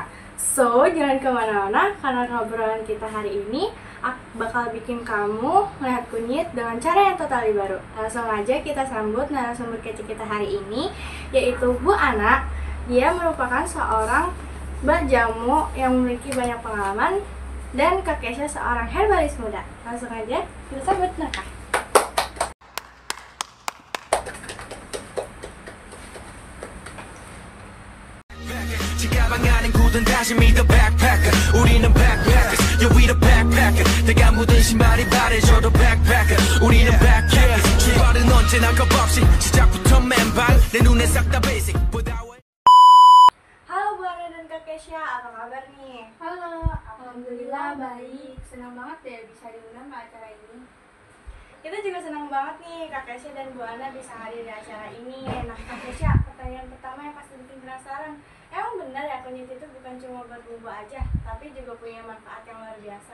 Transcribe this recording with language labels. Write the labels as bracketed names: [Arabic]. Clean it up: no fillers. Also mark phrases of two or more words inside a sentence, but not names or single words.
[Indonesian] So, jangan kemana-mana, karena ngobrolan kita hari ini bakal bikin kamu melihat kunyit dengan cara yang totally baru. Langsung aja kita sambut narasumber kece kita hari ini, yaitu Bu Ana. Dia merupakan seorang mbak jamu yang memiliki banyak pengalaman, dan Kak Kesha seorang herbalis muda. Langsung aja kita sambut Naka. [Korean] 가방안엔 굳은 다짐이 더 backpacker 우리는 backpackers [English] yeah we the backpacker [Korean] 내가 묻은 신발이 바래져도 backpacker 우리는 backpackers 출발은 언제나 겁없이 시작부터 맨발 내 눈에 싹 다 basic [Indonesian] Halo Bu Ana dan Kak Kesha, apa kabar nih? Halo, alhamdulillah baik. Senang banget deh bisa diundang ke acara ini. Kita juga senang banget nih Kak Kesha dan Bu Ana bisa hadir di acara ini. Nah Kak Kesha, pertanyaan pertama yang pasti bikin penasaran, emang benar ya kunyit itu bukan cuma buat bumbu aja, tapi juga punya manfaat yang luar biasa?